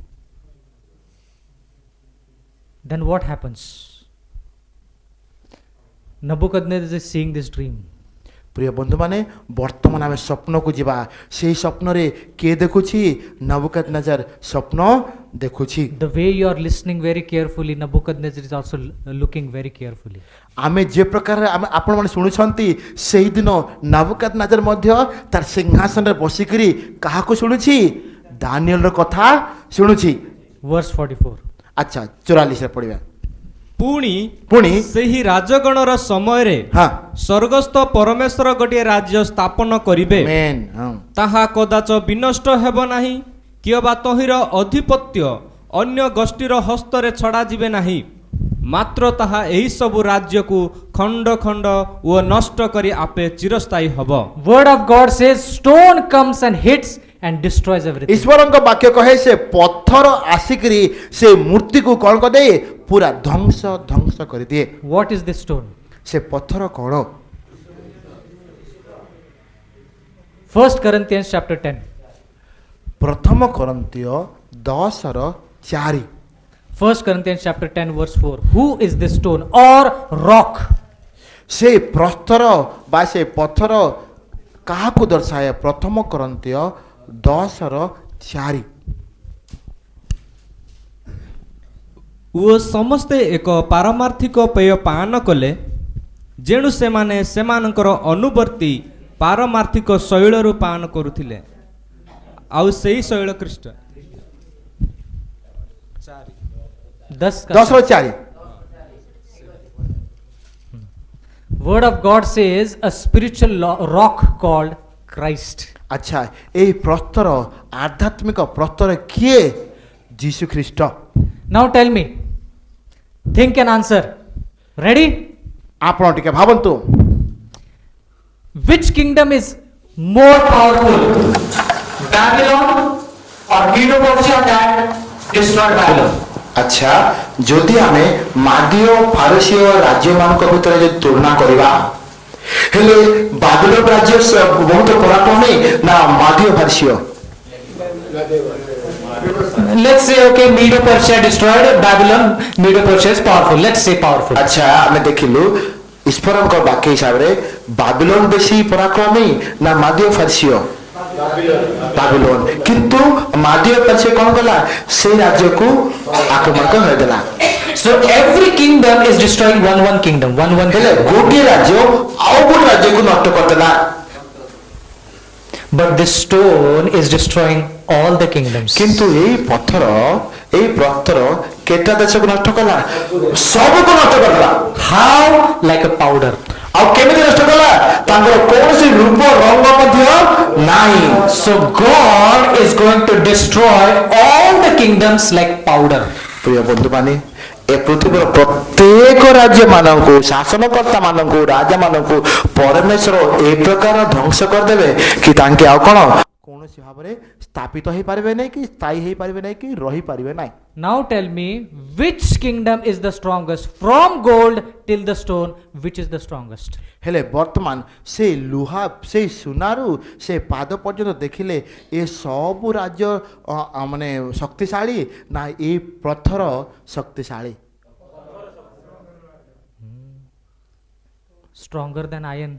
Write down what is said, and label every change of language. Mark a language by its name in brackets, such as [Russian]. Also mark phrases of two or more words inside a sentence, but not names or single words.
[English] Then what happens? Nebuchadnezzar is seeing this dream. [Odia] ପ୍ରିୟ ବନ୍ଧୁମାନେ ବର୍ତ୍ତମାନ ଆମେ ସ୍ୱପ୍ନକୁ ଯିବା ସେହି ସ୍ୱପ୍ନରେ କିଏ ଦେଖୁଛି ନବୁକଦନେଜର ସ୍ୱପ୍ନ ଦେଖୁଛି [English] The way you are listening very carefully, Nebuchadnezzar is also looking very carefully. [Odia] ଆମେ ଯେ ପ୍ରକାର ଆପଣମାନେ ଶୁଣୁଛନ୍ତି ସେହିଦିନ ନବୁକଦନେଜର ମଧ୍ୟ ତାର ସିଂହାସନରେ ବସିକରି କାହାକୁ ଶୁଣୁଛି ଦାନିଏଲର କଥା ଶୁଣୁଛି [English] Verse 44. [Odia] ଆଚ୍ଛା 44ରେ ପଢ଼ିବା ପୁଣି ସେହି ରାଜଗଣର ସମୟରେ ହଁ ସ୍ୱର୍ଗସ୍ଥ ପରମେଶ୍ୱର ଗୋଟିଏ ରାଜ୍ୟ ସ୍ଥାପନ କରିବେ ମେନ୍ ହଁ ତାହା କଦାଚ ବିନଷ୍ଟ ହେବ ନାହିଁ କିମ୍ବା ତହିଁର ଅଧିପତ୍ୟ ଅନ୍ୟ ଗୋଷ୍ଠୀର ହସ୍ତରେ ଛଡ଼ାଯିବେ ନାହିଁ ମାତ୍ର ତାହା ଏହିସବୁ ରାଜ୍ୟକୁ ଖଣ୍ଡ ଖଣ୍ଡ ଓ ନଷ୍ଟ କରି ଆପେ ଚିରସ୍ଥାୟୀ ହେବ [English] Word of God says stone comes and hits and destroys everything. [Odia] ଈଶ୍ୱରଙ୍କ ବାକ୍ୟ କହେ ସେ ପଥର ଆସିକରି ସେ ମୂର୍ତ୍ତିକୁ କ'ଣ କରିଦିଏ ପୁରା ଧ୍ୱଂସ କରିଦିଏ [English] What is this stone? [Odia] ସେ ପଥର କ'ଣ [English] 1 Corinthians chapter 10. [Odia] ପ୍ରଥମ କରନ୍ତୀୟ 10:4 [English] 1 Corinthians chapter 10 verse 4. Who is this stone or rock? [Odia] ସେ ପ୍ରସ୍ତର ବା ସେ ପଥର କାହାକୁ ଦର୍ଶାଏ ପ୍ରଥମ କରନ୍ତୀୟ 10:4 ଓ ସମସ୍ତେ ଏକ ପାରମାର୍ଥିକ ପେୟ ପାନ କଲେ ଯେଣୁ ସେମାନେ ସେମାନଙ୍କର ଅନୁବର୍ତ୍ତୀ ପାରମାର୍ଥିକ ଶୈଳରୁ ପାନ କରୁଥିଲେ ଆଉ ସେହି ଶୈଳ ଖ୍ରୀଷ୍ଟ 10:4 [English] Word of God says a spiritual rock called Christ. [Odia] ଆଚ୍ଛା ଏହି ପ୍ରସ୍ତର ଆଧ୍ୟାତ୍ମିକ ପ୍ରସ୍ତର କିଏ ଯୀଶୁ ଖ୍ରୀଷ୍ଟ [English] Now tell me. Think and answer. Ready? [Odia] ଆପଣ ଟିକେ ଭାବନ୍ତୁ [English] Which kingdom is more powerful? Babylon or Medo-Persia that destroyed Babylon? [Odia] ଆଚ୍ଛା ଯଦି ଆମେ ମାଦୀୟ ଫାରସୀୟ ରାଜ୍ୟମାନଙ୍କ ଭିତରେ ଯଦି ତୁଳନା କରିବା ହେଲେ ବାବିଲୋନ ରାଜ୍ୟ ବହୁତ ପରାକ୍ରମୀ ନା ମାଦୀୟ ଫାରସୀୟ [English] Let's say okay, Medo-Persia destroyed Babylon. Medo-Persia is powerful. Let's say powerful. [Odia] ଆଚ୍ଛା ଆମେ ଦେଖିଲୁ ଈଶ୍ୱରଙ୍କ ବାକ୍ୟ ହିସାବରେ ବାବିଲୋନ ବେଶୀ ପରାକ୍ରମୀ ନା ମାଦୀୟ ଫାରସୀୟ ବାବିଲୋନ କିନ୍ତୁ ମାଦୀୟ ଫାରସୀୟ କ'ଣ କଲା ସେଇ ରାଜ୍ୟକୁ ଆକ୍ରମଣ କରିଦେଲା [English] So every kingdom is destroying one kingdom. One [Odia] ହେଲେ ଗୋଟିଏ ରାଜ୍ୟ ଆଉ ଗୋଟେ ରାଜ୍ୟକୁ ନଷ୍ଟ କରିଦେଲା [English] But this stone is destroying all the kingdoms. [Odia] କିନ୍ତୁ ଏଇ ପଥର ଏଇ ପ୍ରସ୍ତର କେତେ ଦେଶକୁ ନଷ୍ଟ କଲା ସବୁକୁ ନଷ୍ଟ କରିଦେଲା [English] How? Like a powder. [Odia] ଆଉ କେମିତି ନଷ୍ଟ କଲା? ତାଙ୍କର କୌଣସି ରୂପ ରଙ୍ଗ ମଧ୍ୟ ନାହିଁ। [English] So God is going to destroy all the kingdoms like powder. [Odia] ପ୍ରିୟ ବନ୍ଧୁମାନେ, ଏ ପୃଥିବୀର ପ୍ରତ୍ୟେକ ରାଜ୍ୟ ମାନଙ୍କୁ, ଶାସନକର୍ତ୍ତା ମାନଙ୍କୁ, ରାଜା ମାନଙ୍କୁ ପରମେଶ୍ୱର ଏ ପ୍ରକାର ଧ୍ୱଂସ କରିଦେବେ କି ତାଙ୍କେ ଆଉ କଣ କୌଣସି ଭାବରେ ସ୍ଥାପିତ ହେଇପାରିବେ ନାହିଁ, କି ସ୍ଥାୟୀ ହେଇପାରିବେ ନାହିଁ, କି ରହିପାରିବେ ନାହିଁ। [English] Now tell me, which kingdom is the strongest? From gold till the stone, which is the strongest? [Odia] ହେଲେ ବର୍ତ୍ତମାନ ସେ ଲୁହା, ସେ ସୁନାରୁ ସେ ପାଦ ପର୍ଯ୍ୟନ୍ତ ଦେଖିଲେ ଏ ସବୁ ରାଜ୍ୟ ମାନେ ଶକ୍ତିଶାଳୀ ନା ଏ ପଥର ଶକ୍ତିଶାଳୀ? [English] Stronger than iron.